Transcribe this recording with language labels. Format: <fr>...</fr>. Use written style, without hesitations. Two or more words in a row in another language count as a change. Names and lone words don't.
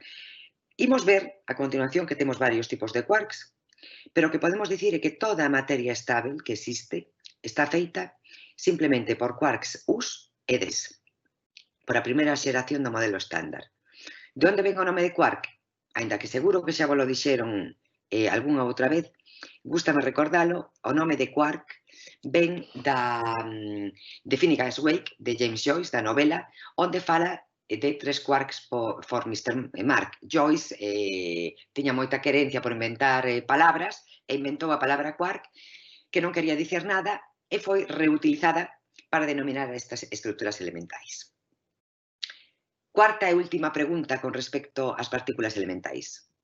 <gl>Imos ver a continuación que temos varios tipos de quarks, pero o que podemos dicir é que toda a materia estável que existe está feita simplemente por quarks Us e Ds, por a primeira xeración do modelo estándar. De onde ven o nome de quark? Ainda que seguro que xa vos lo dixeron algunha outra vez, gústame recordalo, o nome de quark ven de Finnegan's Wake, de James Joyce, da novela, onde fala de 3</gl> <en>quarks for Mr.</en> <gl>Mark. Joyce tiña moita querencia por inventar palabras e inventou a palabra quark, que non quería dicir nada, e foi reutilizada para denominar estas estruturas elementais. Cuarta e última pregunta con respecto ás partículas elementais.</gl>